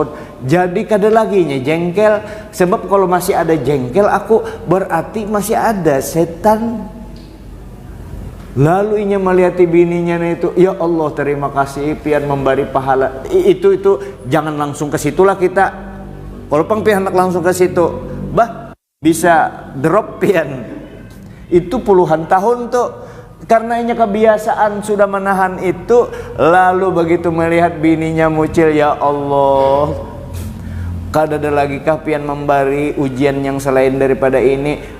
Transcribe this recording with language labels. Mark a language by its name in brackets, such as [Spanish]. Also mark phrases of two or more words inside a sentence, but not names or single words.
[Banjar] Jadi kada lagi nya jengkel. Sebab kalau masih ada jengkel aku, berarti masih ada setan. Lalu inya melihat bininya itu, ya Allah terima kasih pian memberi pahala. [Indonesian] Itu jangan langsung ke situlah kita. [Banjar] Kalau pian langsung ke situ, bisa drop pian. Itu puluhan tahun tuh. Karena inya kebiasaan sudah menahan itu. Lalu begitu melihat bininya mucil, ya Allah, kada ada lagi kah pian memberi ujian yang selain daripada ini.